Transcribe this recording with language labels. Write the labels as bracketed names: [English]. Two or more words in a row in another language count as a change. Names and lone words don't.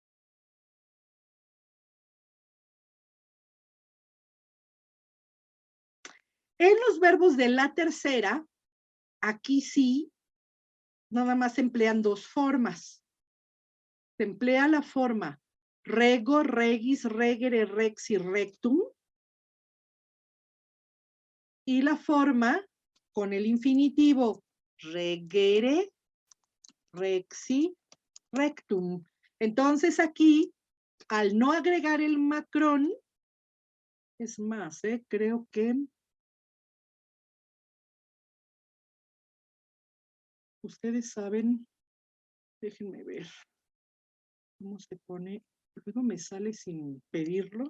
[Spanish] En los verbos de la tercera, aquí sí, nada más se emplean 2 formas. Se emplea la forma rego, [Latin] regis, regere, rexi, rectum. [Spanish] Y la forma con el infinitivo [Latin] regere, rexi, rectum. [Spanish] Entonces aquí, al no agregar el macrón, es más, creo que ustedes saben, déjenme ver cómo se pone, luego me sale sin pedirlo.